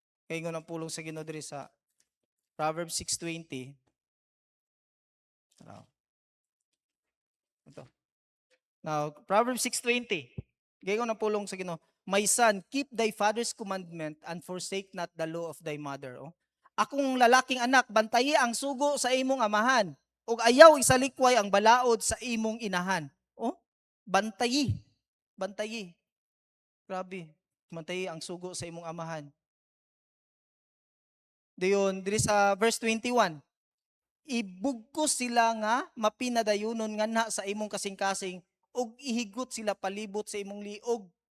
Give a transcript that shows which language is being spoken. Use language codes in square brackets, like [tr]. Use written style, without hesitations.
[ceb] Kay ngon ang pulong sa Ginoo diri sa Proverbs 6:20. Ito. Now, Proverbs 6:20. Gayon ang pulong sa Ginoo. [en] My son, keep thy father's commandment and forsake not the law of thy mother. [ceb] Akong lalaking anak, bantayi ang sugo sa imong amahan, ug ayaw isalikway ang balaod sa imong inahan. Bantayi. Bantayi. Grabe. Bantayi ang sugo sa imong amahan. Dayon, diri sa verse 21. Ibugkos sila nga mapinadayunon nga na sa imong kasing-kasing ug ihigot sila palibot sa imong liog.